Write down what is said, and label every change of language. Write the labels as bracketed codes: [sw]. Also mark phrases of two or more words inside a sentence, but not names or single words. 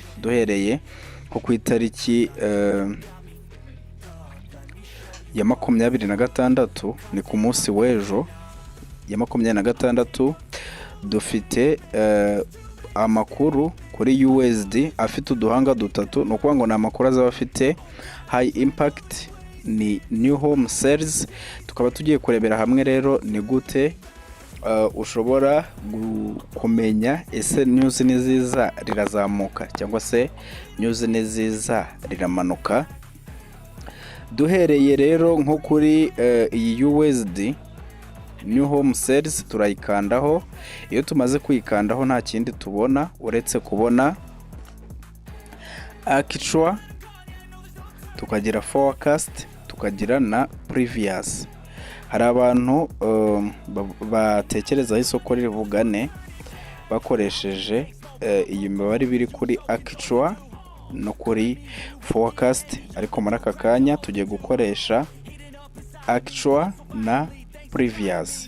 [rw] Duhereye nko ku itariki ya 26, ni ku munsi w'ejo ya 26, dufite amakuru kuri USD afite uduhanga dutatu. Ni ukuvuga ngo ni amakuru azaba afite [en] high impact, [rw] ni [en] new home sales. [rw] Tukaba tugiye kurebera hamwe rero ni gute ushobora kumenya ese news niziza rirazamuka cyangwa se news niziza riramanuka. Duhereye rero nko kuri iyi USD [en] new home sales, [rw] turayikandaho. Iyo tumaze kuyikandaho nta kindi tubona uretse kubona actual, tukagira forecast, tukagira na previous. Hari abantu batekereza isoko rivugane bakoresheje iyi mibare biri kuri actual no kuri forecast, ariko muri aka kanya tugiye gukoresha actual na previous.